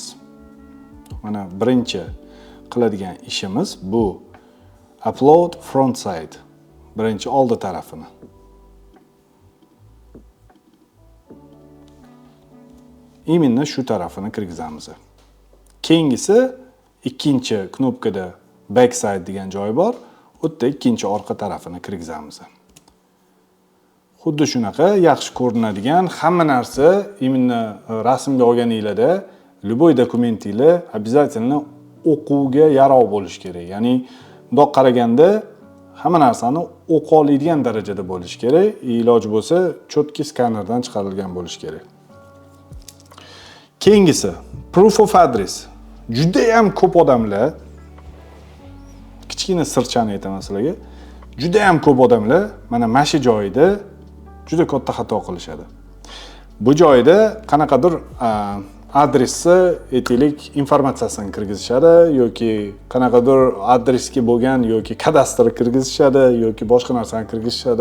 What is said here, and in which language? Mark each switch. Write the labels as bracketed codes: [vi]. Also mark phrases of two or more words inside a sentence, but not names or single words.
[uz] Mana birinchi qiladigan ishimiz bu [en] upload front side. [uz] Birinchi oldi tarafini. Именно shu tarafini kirgizamiz. Keyingisi ikkinchi knopkada [en] back side [uz] degan joy bor. U yerda ikkinchi orqa tarafini kirgizamiz. Xuddi shunaqa yaxshi ko'rinadigan hamma narsa именно rasmga olganinglarda любой dokumentinglar обязательно o'quvga yaroq bo'lish kerak. Ya'ni bundoq qaraganda hamma narsani o'qa oladigan darajada bo'lish kerak. Iloji bo'lsa, cho'tki skanerdan chiqarilgan bo'lish kerak. Keyingisi [en] proof of address. [uz] Juda ham ko'p odamlar, kichkina sirchani aytaman sizlarga, juda ham ko'p odamlar mana shu joyda juda katta xato qilishadi. Bu joyda qanaqadir adresni, aytaylik, informatsiyasini kirgizishadi yoki qanaqadir adresga bo'lgan yoki kadastr kirgizishadi yoki boshqa narsani kirgizishadi.